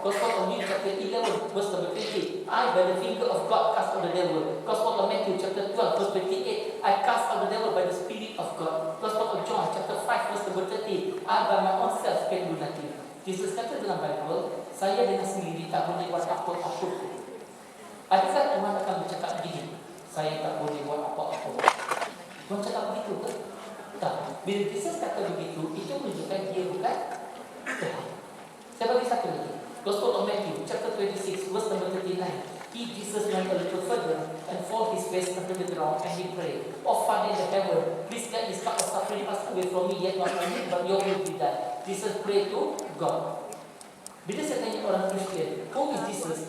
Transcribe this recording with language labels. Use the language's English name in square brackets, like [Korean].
[English] Gospel of Luke chapter 11 verse number 20, I by the finger of God cast out the devil. Gospel of Matthew chapter 12 verse 28, I cast out the devil by the Spirit of God. Gospel of John chapter 5 verse number 30, I by my own self can do nothing. [Malay] Jesus kata dalam Bible, saya dengan sendiri tak boleh buat apa-apa. Adakah Tuhan akan bercakap begini, saya tak boleh buat apa-apa? Tuhan cakap begitu ke? Tak. Bila Jesus kata begitu, itu menunjukkan dia bukan Tuhan. Saya bagi satu lagi. [English] Gospel of Matthew chapter 26 verse number 39. He, Jesus, went a little further and fall his face under the ground and he prayed, "Oh Father in the heaven, please let this cup of suffering pass away from me, yet not only but your will be done." Jesus prayed to God. [Malay] Bila saya tanya orang Kristian, [English] who is Jesus?